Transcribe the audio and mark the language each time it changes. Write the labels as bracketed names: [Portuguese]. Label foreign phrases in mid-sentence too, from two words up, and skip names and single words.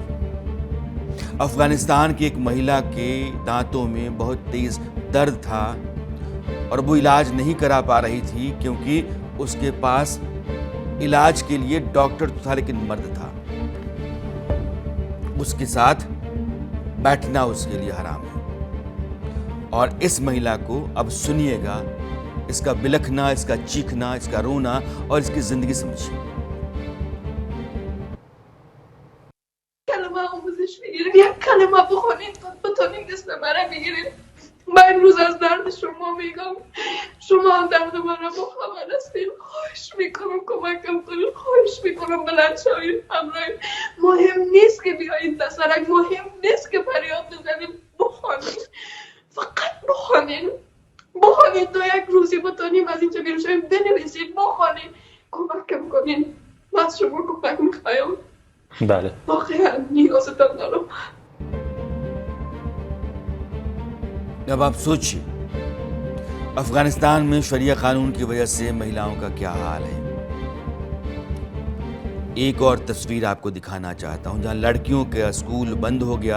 [Hindi] अफगानिस्तान की एक महिला के दांतों में बहुत तेज दर्द था और वो इलाज नहीं करा पा रही थी क्योंकि उसके पास इलाज के लिए डॉक्टर तो था लेकिन मर्द था। उसके साथ बैठना उसके लिए हराम है। और इस महिला को अब सुनिएगा, इसका बिलखना, इसका चीखना, इसका रोना और इसकी जिंदगी समझिए। [Persian] یک کلمه بخونید بتونید اسم مرا بگیرید. من امروز از درد شما میگم، شما هم درد من را با خبر هستید. خواهش میکنم کمکم کنید، خواهش میکنم بلند شوید همراهیم. مهم نیست که بیایید دسترک، مهم نیست که فریاد بزنید، بخونید، فقط بخونید. بخونید تا یک روزی بتونیم از اینجا بیرون شویم. بنویسید، بخونید، کمکم کنید. من از شما کمک میخوایم. بله. واقعا نیازتان دارم. [Hindi] अब आप सोचिए अफगानिस्तान में शरिया कानून की वजह से महिलाओं का क्या हाल है। एक और तस्वीर आपको दिखाना चाहता हूं जहां लड़कियों का स्कूल बंद हो गया।